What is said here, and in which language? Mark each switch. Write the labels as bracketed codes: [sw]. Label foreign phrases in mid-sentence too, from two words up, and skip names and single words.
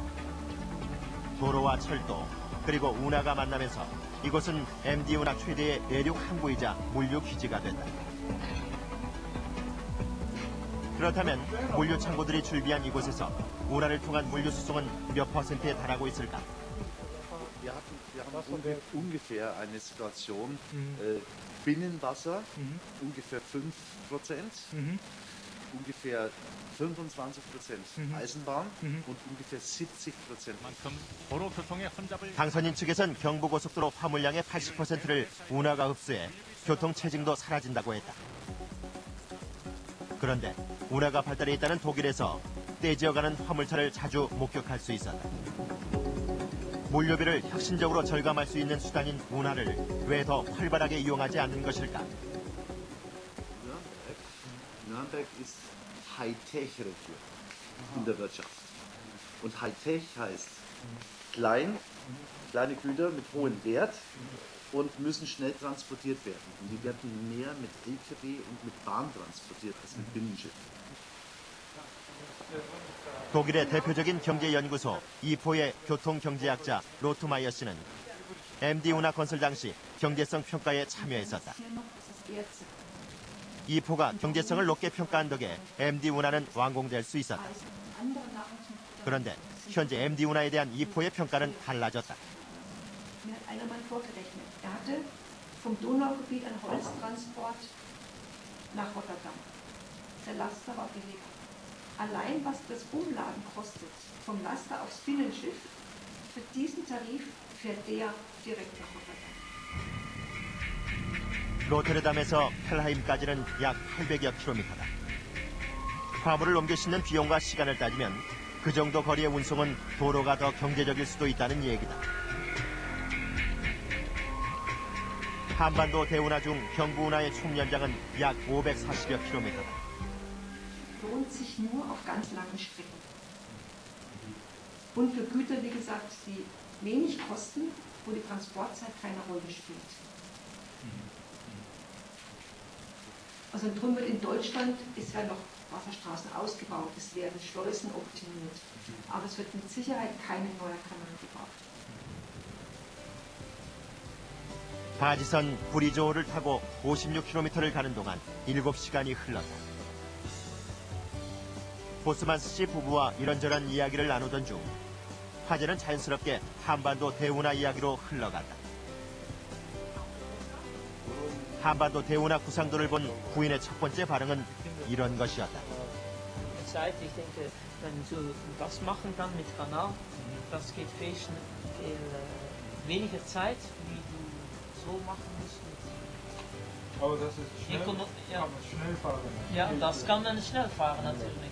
[ko] 도로와 철도 그리고 운하가 만나면서 이곳은 MD 운하 최대의 내륙 항구이자 물류 기지가 된다. 그렇다면 물류 창고들이 출비한 이곳에서 운하를 통한 물류 수송은 몇 %에 달하고 있을까? [de] Wir haben ungefähr eine Situation, Binnenwasser ungefähr 5%, ungefähr 25% Eisenbahn und ungefähr 70% [ko] 만큼 도로 교통의 혼잡을 당선인 측에선 경부고속도로 화물량의 80%를 운하가 흡수해 교통 체증도 사라진다고 했다. 그런데 운하가 발달해 있다는 독일에서 떼지어가는 화물차를 자주 목격할 수 있었다. 물류비를 혁신적으로 절감할 수 있는 수단인 운하를 왜 더 활발하게 이용하지 않는 것일까? [de] Nürnberg ist Hightech-Region in der Wirtschaft. Und Hightech heißt kleine Güter mit hohem Wert und müssen schnell transportiert werden. Und die werden mehr mit LKW und mit Bahn transportiert als mit Binnenschiffen. [ko] 독일의 대표적인 경제연구소 이포의 교통경제학자 로트마이어 씨는 MD 운하 건설 당시 경제성 평가에 참여했었다. 이포가 경제성을 높게 평가한 덕에 MD 운하는 완공될 수 있었다. 그런데 현재 MD 운하에 대한 이포의 평가는 달라졌다. [de] Mir hat einer mal vorgerechnet. Er hatte vom Donaugebiet einen Holztransport nach Rotterdam. Der Laster war billiger. Allein was das Umladen kostet, vom Laster aufs Binnenschiff, für diesen Tarif fährt der direkt nach Rotterdam. [ko] 로테르담에서 펠하임까지는 약 800여 킬로미터다. 화물을 옮겨 싣는 비용과 시간을 따지면 그 정도 거리의 운송은 도로가 더 경제적일 수도 있다는 얘기다. 한반도 대운하 중 경부 운하의 총 연장은 약 540여 킬로미터다. [de] Lohnt sich nur auf ganz langen Strecken. Und für Güter, wie gesagt, die wenig kosten, wo die Transportzeit keine Rolle spielt. Also drum wird in Deutschland, es werden noch Wasserstraßen ausgebaut, es werden Schleusen optimiert, aber es wird mit Sicherheit kein neuer Kanal gebaut. [ko] 바지선 브리조호를 타고 56km를 가는 동안 7시간이 흘렀다. 보스만스 씨 부부와 이런저런 이야기를 나누던 중 화제는 자연스럽게 한반도 대운하 이야기로 흘러갔다. 한반도 대운하 구상도를 본 부인의 첫 번째 반응은 이런 것이었다. [de] Zeit, ich denke, wenn du das machen kann mit Kanal, das geht viel weniger Zeit, wie du so machen musst. Aber das ist schnell, Kann kann man schnell fahren. Ja, das kann man schnell fahren natürlich.